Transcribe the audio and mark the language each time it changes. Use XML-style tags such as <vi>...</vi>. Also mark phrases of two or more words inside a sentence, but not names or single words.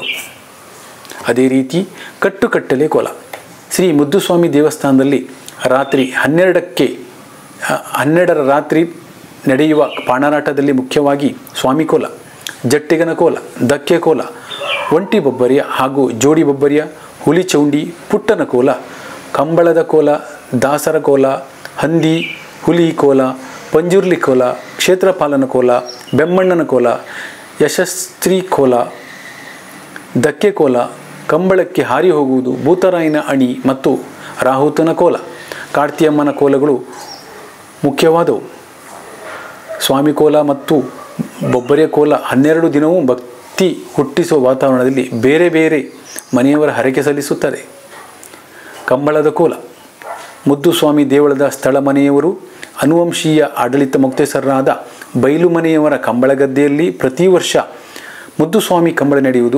<kn>ಅದೇ ರೀತಿ ಕಟ್ಟುಕಟ್ಟಲೆ ಕೋಲ. ಶ್ರೀ ಮುದ್ದುಸ್ವಾಮಿ ದೇವಸ್ಥಾನದಲ್ಲಿ ರಾತ್ರಿ 12ರ ರಾತ್ರಿ ನಡೆಯುವ ಪಾಣರಾಟದಲ್ಲಿ ಮುಖ್ಯವಾಗಿ ಸ್ವಾಮಿ ಕೋಲ, ಜಟ್ಟಿಗನ ಕೋಲ, ಧಕ್ಕೆ ಕೋಲ, ಒಂಟಿ ಬೊಬ್ಬರಿಯ ಹಾಗೂ ಜೋಡಿ ಬೊಬ್ಬರಿಯ, ಹುಲಿ ಚೌಂಡಿ, ಪುಟ್ಟನ ಕೋಲ, ಕಂಬಳದ ಕೋಲ, ದಾಸರ ಕೋಲ, ಹಂದಿ ಹುಲಿ ಕೋಲ, ಪಂಜುರ್ಲಿ ಕೋಲ, ಕ್ಷೇತ್ರಪಾಲನ ಕೋಲ, ಬೆಮ್ಮಣ್ಣನ ಕೋಲ, ಯಶಸ್ತ್ರೀ ಕೋಲ, ಧಕ್ಕೆ ಕೋಲ, ಕಂಬಳಕ್ಕೆ ಹಾರಿ ಹೋಗುವುದು, ಭೂತರಾಯನ ಅಣಿ ಮತ್ತು ರಾಹುತನ ಕೋಲ, ಕಾರ್ತಿಯಮ್ಮನ ಕೋಲಗಳು ಮುಖ್ಯವಾದವು. ಸ್ವಾಮಿ ಕೋಲ ಮತ್ತು ಬೊಬ್ಬರಿಯ ಕೋಲ 12 ದಿನವೂ ಭಕ್ತಿ ಹುಟ್ಟಿಸುವ ವಾತಾವರಣದಲ್ಲಿ ಬೇರೆ ಬೇರೆ ಮನೆಯವರ ಹರಕೆ ಸಲ್ಲಿಸುತ್ತದೆ. ಕಂಬಳದ ಕೋಲ. ಮುದ್ದುಸ್ವಾಮಿ ದೇವಳದ ಸ್ಥಳ ಮನೆಯವರು ಅನುವಂಶೀಯ ಆಡಳಿತ ಮುಕ್ತೇಸರರಾದ ಬೈಲು ಮನೆಯವರ ಕಂಬಳ ಗದ್ದೆಯಲ್ಲಿ ಪ್ರತಿ ವರ್ಷ ಮುದ್ದುಸ್ವಾಮಿ ಕಂಬಳ ನಡೆಯುವುದು.</kn>